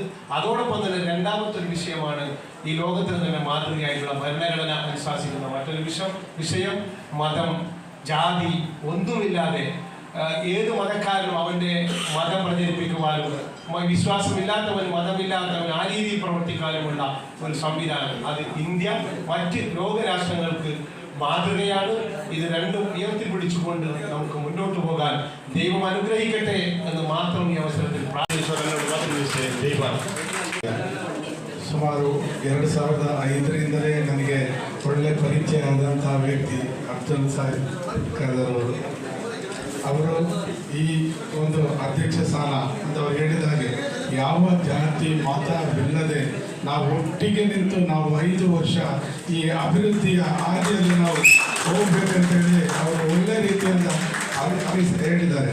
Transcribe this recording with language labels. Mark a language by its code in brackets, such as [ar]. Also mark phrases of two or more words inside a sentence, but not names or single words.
[ml] അതോടൊപ്പം തന്നെ രണ്ടാമത്തെ ഒരു വിഷയമാണ് ഈ ലോകത്തിന് തന്നെ മാതൃകയായിട്ടുള്ള ഭരണഘടന അനുശാസിക്കുന്ന മറ്റൊരു വിഷയം മതം, ജാതി ഒന്നുമില്ലാതെ ഏത് മതക്കാരനും അവൻ്റെ മതം പ്രചരിപ്പിക്കുവാനും വിശ്വാസമില്ലാത്തവൻ മതമില്ലാത്തവൻ ആ രീതിയിൽ പ്രവർത്തിക്കാനുമുള്ള ഒരു സംവിധാനം. അത് ഇന്ത്യ മറ്റ് ലോകരാഷ്ട്രങ്ങൾക്ക് മാതൃകയാണ്. ഇത് രണ്ടും ഉയർത്തിപ്പിടിച്ചുകൊണ്ട് നമുക്ക് മുന്നോട്ട് പോകാൻ ദൈവം അനുഗ്രഹിക്കട്ടെ എന്ന് മാത്രം [kn] ಈ ಅವಸರದಲ್ಲಿ ಸುಮಾರು 2005ರಿಂದಲೇ ನನಗೆ ಒಳ್ಳೆ ಪರಿಚಯ ಆದಂಥ ವ್ಯಕ್ತಿ ಅಬ್ದುಲ್ ಖಾದರ್ ಅವರು ಈ ಒಂದು ಅಧ್ಯಕ್ಷ ಸ್ಥಾನ ಅಂತ ಹೇಳಿದ ಹಾಗೆ ಯಾವ ಜಾತಿ ಮತವಿಲ್ಲದೆ ನಾವು ಒಟ್ಟಿಗೆ ನಿಂತು ನಾವು 5 ವರ್ಷ ಈ ಅಭಿವೃದ್ಧಿಯ ಹಾದಿಯಲ್ಲಿ ನಾವು ಹೋಗ್ಬೇಕಂತೇಳಿ ಅವರು ಒಳ್ಳೆ ರೀತಿಯಿಂದ ಹೇಳಿದ್ದಾರೆ.